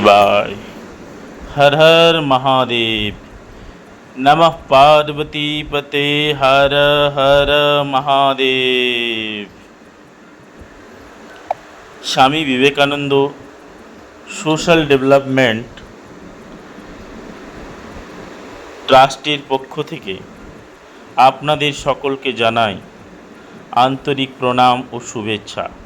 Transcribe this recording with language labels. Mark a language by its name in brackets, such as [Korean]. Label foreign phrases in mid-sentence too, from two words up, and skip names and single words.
[Sanskrit] शिवाय। हर हर महादेव। नमः पार्वती पते। हर हर महादेव। [Bangla] স্বামী বিবেকানন্দ সোশ্যাল ডেভেলপমেন্ট ট্রাস্টের পক্ষ থেকে আপনাদের সকলকে জানাই আন্তরিক প্রণাম ও শুভেচ্ছা।